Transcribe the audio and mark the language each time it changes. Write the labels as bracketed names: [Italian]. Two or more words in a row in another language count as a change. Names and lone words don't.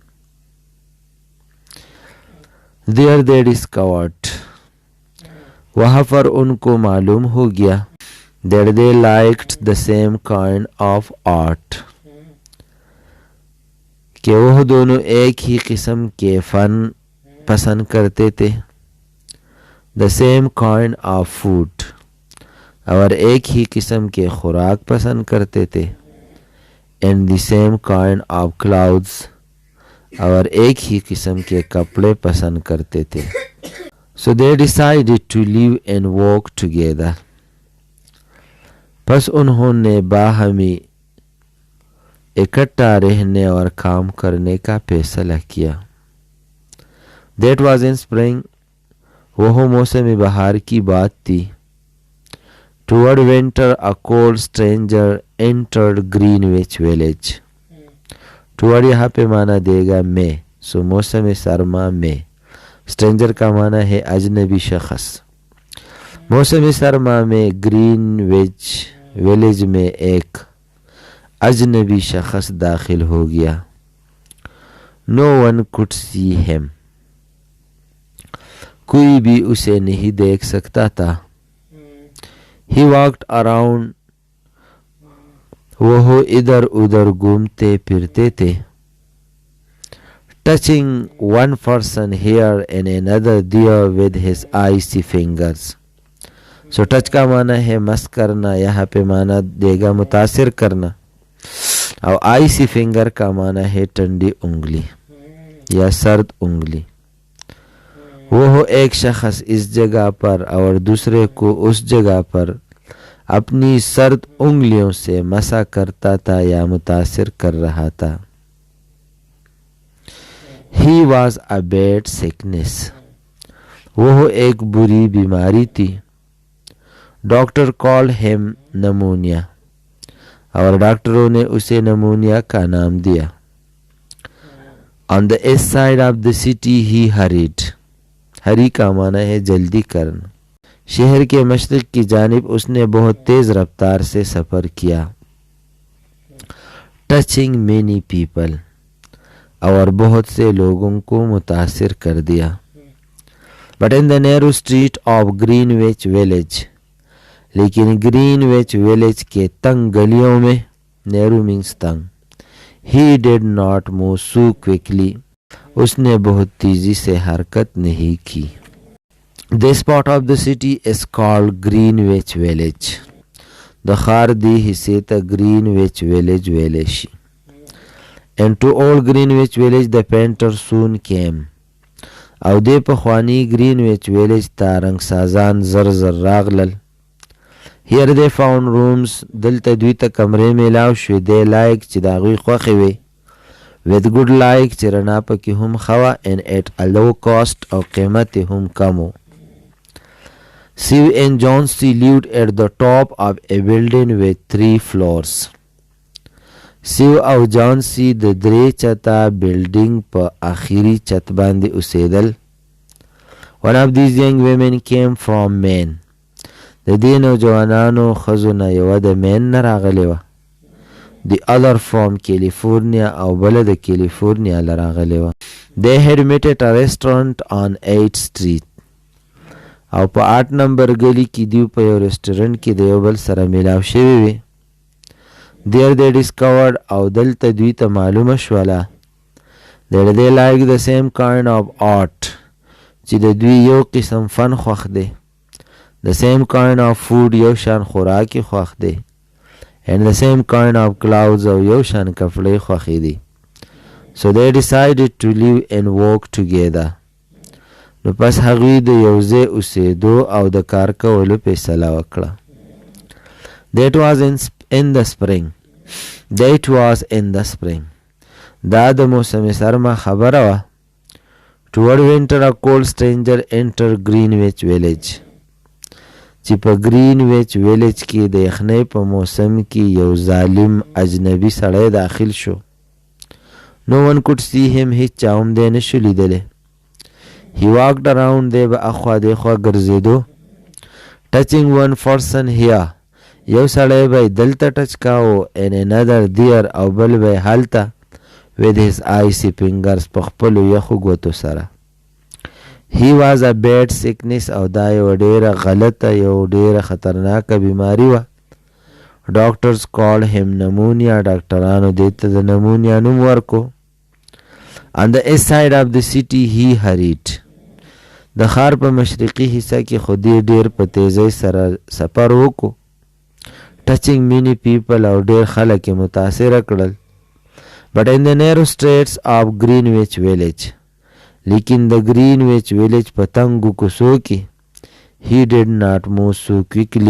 [English] There they discovered. [Urdu] وہاں پر ان کو معلوم ہو گیا [English] that they liked the same kind of art. [Urdu] کہ وہ دونوں ایک ہی قسم کے فن پسند کرتے تھے. [English] The same kind of food. [Urdu] اور ایک ہی قسم کے خوراک پسند کرتے تھے. [English] And the same kind of clothes. [Urdu] اور ایک ہی قسم کے کپڑے پسند کرتے تھے. [English] So they decided to live and work together. [Urdu] پس انہوں نے باہمی اکٹھا رہنے اور کام کرنے کا فیصلہ کیا. [English] That was in spring. [Urdu] وہ موسم بہار کی بات تھی. [English] Toward winter a cold stranger entered Greenwich Village. [Urdu] Toward یہاں پہ معنی دے گا میں. سو موسم سرما میں. Stranger کا معنی ہے اجنبی شخص. موسم سرما میں Greenwich Village میں ایک اجنبی شخص داخل ہو گیا. [English] No one could see him. [Urdu] کوئی بھی اسے نہیں دیکھ سکتا تھا. [English] He walked around. [Urdu] وہ ادھر ادھر گھومتے پھرتے تھے. [English] Touching one person here and another there with his icy fingers. So touch [Urdu] کا معنی ہے مس کرنا. یہاں پہ معنی دے گا متاثر کرنا. اور [English] icy finger [Urdu] کا معنی ہے ٹھنڈی انگلی یا سرد انگلی. وہ ایک شخص اس جگہ پر اور دوسرے کو اس جگہ پر اپنی سرد انگلیوں سے مسا کرتا تھا یا متاثر کر رہا تھا. [English] He was a bad sickness. [Urdu] وہ ایک بری بیماری تھی. [English] Doctor called him pneumonia. [Urdu] اور ڈاکٹروں نے اسے نمونیا کا نام دیا. [English] On the east side of the city he hurried. [Urdu] ہری کا معنی ہے جلدی کرنا. شہر کے مشرق کی جانب اس نے بہت تیز رفتار سے سفر کیا. [English] Touching many people. [Urdu] اور بہت سے لوگوں کو متاثر کر دیا. [English] But in the narrow street of Greenwich Village. [Urdu] لیکن Greenwich Village کے تنگ گلیوں میں, [English] narrow means تنگ, he did not move so quickly. [Urdu] اس نے بہت تیزی سے حرکت نہیں کی. [English] This part of the city is called Greenwich Village. [Pashto] The ښار دی حصے ته Greenwich Village ویلی شي. [English] And to old Greenwich Village the painter soon came. [Pashto] او دی پخوانی Greenwich Village ته رنګسازان زر زر راغلل. [English] Here they found rooms. [Pashto] دلته دوی ته کمرې میلاو شوې دی لایق چې د هغوی خوښې وې. [English] With good [Pashto] لایق چې رڼا پکې هم ښه وه [English] and at a low cost [Pashto] او قیمت یې هم کم و. [English] Sue and John C. lived at the top of a building with 3 floors. [Pashto] Sue او John C. د 3 چته بلډینګ په آخري چت باندې اوسېدل. [English] One of these young women came from Maine. [Pashto] د دې نوجوانانو ښځو نه یوه د مین نه راغلې وه. [English] The other from California [Pashto] او بله د کیلیفورنیا له راغلې وه. [English] They had met at a restaurant on 8th Street. [Pashto] او په 8 نمبر ګلي کې دیو په یو رستورانټ کې د یو بل سره میلاو شوي وي. [English] There they discovered [Pashto] او دلته دوی ته معلومه شوله [English] that they like the same kind of art [Pashto] چې د دوی یو قسم فن خوښ دی. [English] The same kind of food [Pashto] یو شان خوراکي خوښ دی. [English] And the same kind of clothes [Pashto] او یو شان کپړې خوښې دي. [English] So they decided to live and work together. [Pashto] نو پس هغوی د یو ځای اوسېدو او د کار کولو فیصله وکړه. [English] That was in the spring. That was in the spring. [Pashto] دا د موسم سرما خبره وه. [English] Toward winter a cold stranger entered Greenwich Village. [Pashto] چې په Greenwich Village کې د یخنۍ په موسم کې یو ظالم اجنبي سړی داخل شو. [English] No one could see him. [Pashto] هیڅ چا هم دی نشو لیدلی. [English] He walked around. [Pashto] دی به اخوا دیخوا ګرځېدو. [English] Touching one person here. [Pashto] یو سړی به دلته ټچ کاو [English] and another there [Pashto] او بل به هلته [English] with his icy fingers [Pashto] په خپلو یخو ګوتو سره. [English] He was a bad sickness [Pashto] او دا یو ډیره غلطه یو ډیره خطرناکه بیماری وه. [English] Doctors called him pneumonia. [Pashto] ډاکټرانو دې ته د نمونیا نوم ورکو. [English] On the east side of the city he hurried. [Pashto] د ښار په مشرقي حصه کې خو دې ډیر په تیزۍ سره سفر وکړو. [English] Touching many people [Pashto] او ډیر خلک یې متاثره کړل. [English] But in the narrow streets of Greenwich Village. [Pashto] لیکن د Greenwich Village په تنګو کوڅو کې [English] he did not move so quickly.